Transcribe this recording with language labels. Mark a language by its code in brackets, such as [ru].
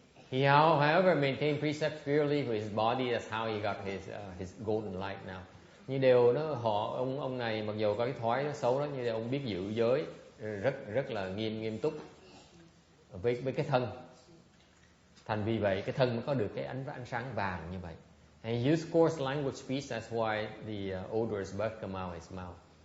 [en] He however maintained precepts purely for his body. That's how he got his golden light now. [vi] Nhưng đều ông này mặc dù có cái thói nó xấu đó, nhưng mà ông biết giữ giới rất là nghiêm túc với cái thân. Thành vì vậy cái thân mới có được cái ánh sáng vàng như vậy. [en] And he used coarse language speech. That's why the odorous bug come out his mouth.